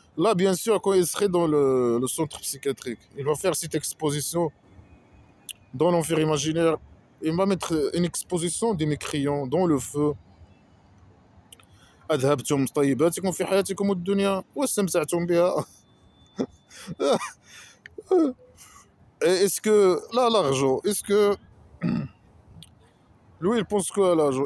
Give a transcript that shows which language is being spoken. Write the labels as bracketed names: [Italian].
[French] Là, bien sûr, quand il serait dans le centre psychiatrique, il va faire cette exposition dans l'enfer imaginaire. Il va mettre une exposition des mécréants dans le feu. [Arabic] أذهبتم طيباتكم في حياتكم الدنيا واستمتعتم بها. [French] Est-ce que là, l'argent, est-ce que lui, il pense quoi à l'argent?